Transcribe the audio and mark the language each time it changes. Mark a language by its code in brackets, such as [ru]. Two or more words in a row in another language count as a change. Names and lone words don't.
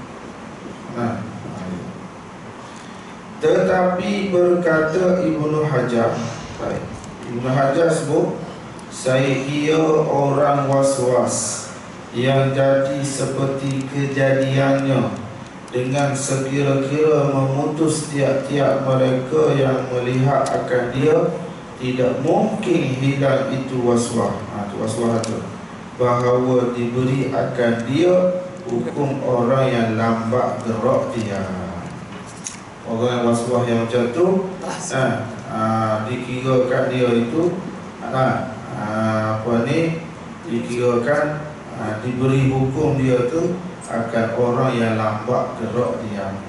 [ms] Tetapi berkata Ibnu Hajar, Ibnu Hajar sebut, saya kira orang was-was yang jadi seperti kejadiannya dengan sekira-kira memutus tiap-tiap mereka yang melihat akan dia, tidak mungkin hilang itu was-was. Itu was-was itu, bahawa diberi akan dia hukum orang yang lambat gerak dia. Orang yang was-was yang macam tu, dikirakan dia itu dikirakan diberi hukum dia tu akan orang yang lambat gerak dia.